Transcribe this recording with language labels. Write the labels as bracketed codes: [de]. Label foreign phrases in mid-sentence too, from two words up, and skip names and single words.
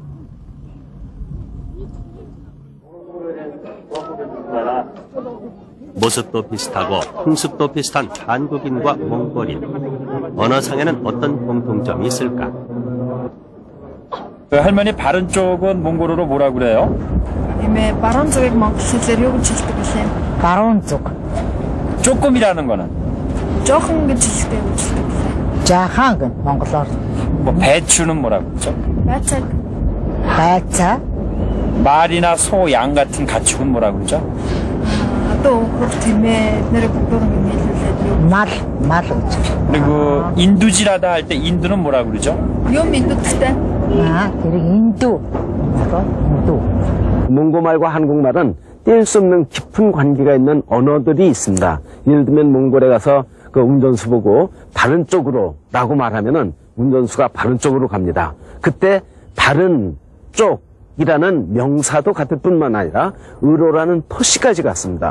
[ko] 모습도 비슷하고 풍습도 비슷한 한국인과 몽골인, 언어상에는 어떤 공통점이 있을까? 할머니 바른 쪽은 몽골어로 뭐라 그래요? 바른 쪽을 [mn] монголоор юу гэж хэлдэг вэ? Баруун зүг. [ko] 조금이라는 거는? [mn] Жохон гэж хэлдэг үү? Жаахан гэн монголоор. [ko] 뭐 배추는 뭐라고 그러죠? [mn] Байцаа. Байцаа. [ko] 말이나 소, 양 같은 가축은 뭐라고 그러죠? [mn] Одоо өөр тиймээ нэр бүгдөө хэлүүлээд юу? Мал гэж. [ko] 그리고 인두질하다 할 때 인두는 뭐라고 그러죠? [mn] Юм индүүдтэй. Тэр [ko] 인두. 인두. 몽고말과 한국말은 뗄 수 없는 깊은 관계가 있는 언어들이 있습니다. 예를 들면 몽골에 가서 그 운전수 보고 바른 쪽으로 라고 말하면은 운전수가 바른 쪽으로 갑니다. 그때 바른 쪽이라는 명사도 같을 뿐만 아니라 의로라는 토시까지 갔습니다.